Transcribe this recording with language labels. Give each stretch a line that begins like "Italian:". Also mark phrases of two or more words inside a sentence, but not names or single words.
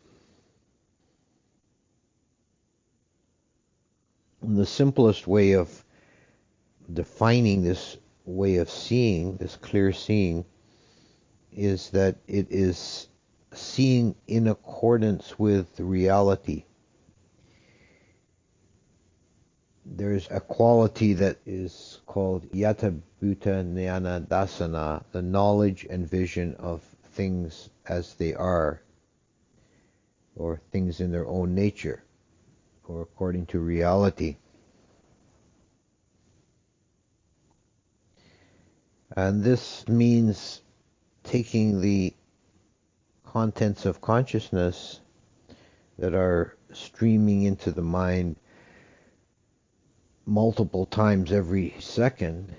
English: And the simplest way of defining this way of seeing, this clear seeing, is that it is seeing in accordance with reality. There's a quality that is called
Pali: yata bhuta jnana dasana,
English: the knowledge and vision of things as they are, or things in their own nature, or according to reality. And this means taking the contents of consciousness that are streaming into the mind multiple times every second.